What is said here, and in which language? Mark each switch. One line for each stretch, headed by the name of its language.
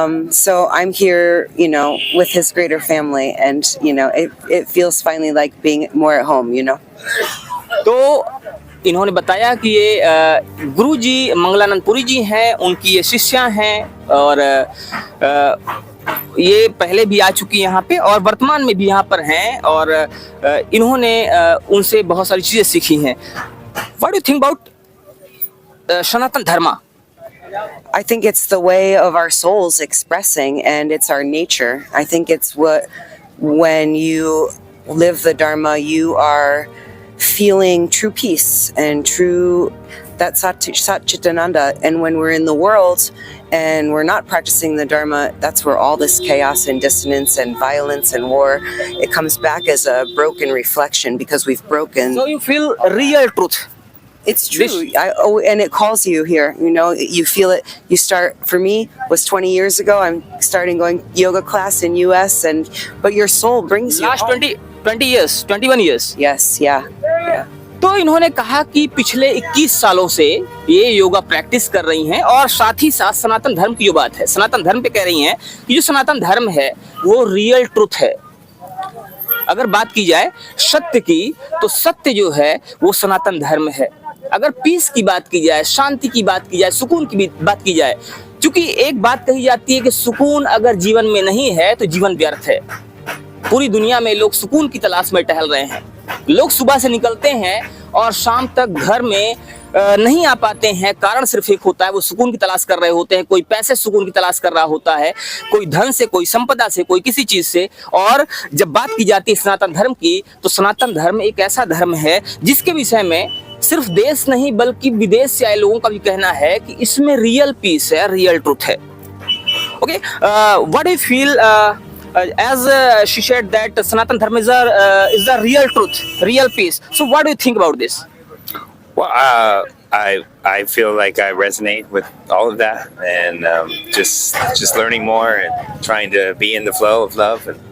English: So I'm here, you know, with his greater family, and you know, it feels finally like being more at home, you know.
Hindi: तो इन्होंने बताया कि ये गुरुजी मंगलानंद पुरी जी हैं, उनकी ये शिष्या हैं और ये पहले भी आ चुकी हैं यहाँ पे और वर्तमान में भी यहाँ पर हैं और इन्होंने उनसे बहुत सारी चीजें सीखी हैं।
English: What do you think about Sanatan Dharma? I think it's the way of our souls expressing, and it's our nature. I think it's when you live the Dharma, you are feeling true peace and true that Satchitananda. And when we're in the world and we're not practicing the Dharma, that's where all this chaos and dissonance and violence and war, it comes back as a broken reflection because we've broken. So you feel real truth. It's true. And it calls you here, you know, you feel it. You start, for me, was 20 years ago. I'm starting going yoga class in US, but your soul brings you Last home. 20 years, 21 years. Yes, yeah.
Hindi: तो इन्होंने कहा कि पिछले 21 सालों से ये yoga practice कर रही हैं और साथ ही साथ सनातन धर्म की जो बात है, सनातन धर्म पे कह रही हैं कि जो सनातन धर्म है वो रियल ट्रुथ है। अगर बात की जाए सत्य की, तो सत्य जो है वो सनातन धर्म है। अगर पीस की बात की जाए, शांति की बात की जाए, सुकून की बात की जाए, क्योंकि एक बात कही जाती है कि सुकून अगर जीवन में नहीं है तो जीवन व्यर्थ है। पूरी दुनिया में लोग सुकून की तलाश में टहल रहे हैं। लोग सुबह से निकलते हैं और शाम तक घर में नहीं आ पाते हैं। कारण सिर्फ एक होता है, वो सुकून की तलाश कर रहे होते हैं। कोई पैसे सुकून की तलाश कर रहा होता है, कोई धन से, कोई संपदा से, कोई किसी चीज से। और जब बात की जाती है सनातन धर्म की, तो सनातन धर्म एक ऐसा धर्म है जिसके विषय में सिर्फ देश नहीं बल्कि विदेश से आए लोगों का भी कहना है कि इसमें रियल पीस है, रियल ट्रुथ है।
English: Okay, what do you feel as she said that Sanatan Dharma is the real truth, real peace. So what do you think about this? Well, I feel like I resonate with all of that, and just learning more and trying to be in the flow of love.